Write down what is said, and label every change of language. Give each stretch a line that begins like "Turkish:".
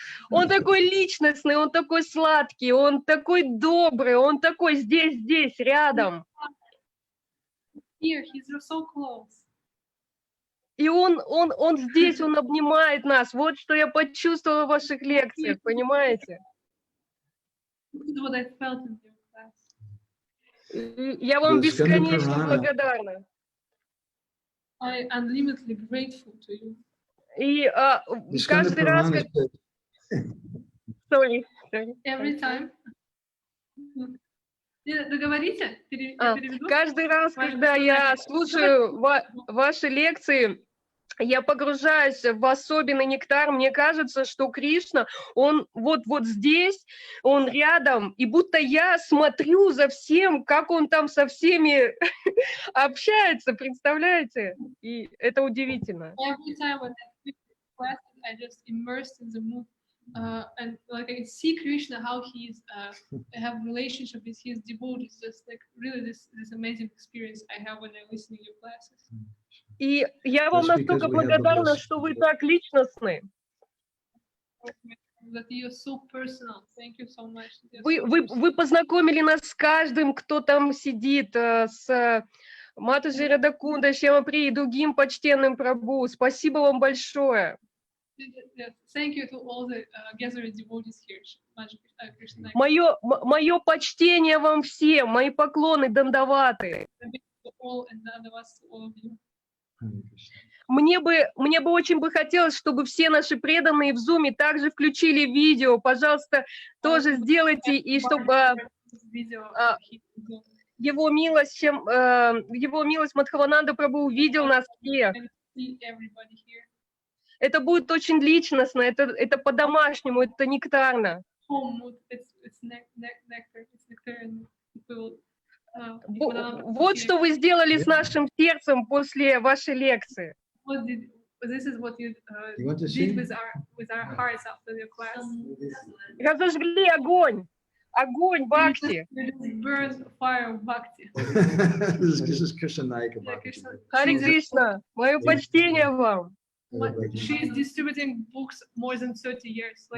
Russian: Он такой личностный, он такой сладкий, он такой добрый, он такой здесь, рядом.
English: Here, he's so close.
Russian: И он здесь, он обнимает нас. Вот что я почувствовала в ваших лекциях, понимаете?
English: This is what I felt in your class.
Russian: И я вам бесконечно благодарна.
English: I unlimitedly grateful to you.
Russian: И каждый раз, как...
English: Sorry. Every time.
Russian: Договорите? Переведу? Каждый раз, когда я слушаю ваши лекции, я погружаюсь в особенный нектар. Мне кажется, что Кришна, он вот здесь, он рядом, и будто я смотрю за всем, как он там со всеми общается, представляете? И это удивительно.
English: Every time when I speak class, I just immersed in the mood, and like I see Krishna, how he's have relationship with his devotees. Just like really this amazing experience I have when I listen to your classes.
Russian: И я вам настолько благодарна, что вы так личностны.
English: That you're so personal. Thank you so much.
Russian: Вы познакомили нас с каждым, кто там сидит, с Матаджи Радакунда, Шьямапри и другим почтенным Прабху. Спасибо вам большое.
English: Thank you to all the gathered devotees here. Krishna.
Russian: Мое почтение вам всем, мои поклоны дандаваты.
English: To all and none of us, to all of you. Hare Krishna.
Russian: Мне бы очень бы хотелось, чтобы все наши преданные в Зуме также включили видео. Пожалуйста, тоже сделайте, и чтобы
English: Video.
Russian: его милость Мадхавананда Прабху увидел нас всех.
English: See everybody here.
Russian: Это будет очень личностно, это по-домашнему, это нектарно.
English: Home mood, it's nectar, it's nectarian. People,
Russian: Вот что вы сделали с нашим сердцем после вашей лекции.
English: This is what you You want to did see? with our hearts after your class.
Russian: Разожгли огонь, огонь бхакти.
English: You just burn fire of bhakti. This is Krishna-ika Bhakti.
Russian: Харе Кришна, мое почтение вам.
English: She's distributing books more than 30 years.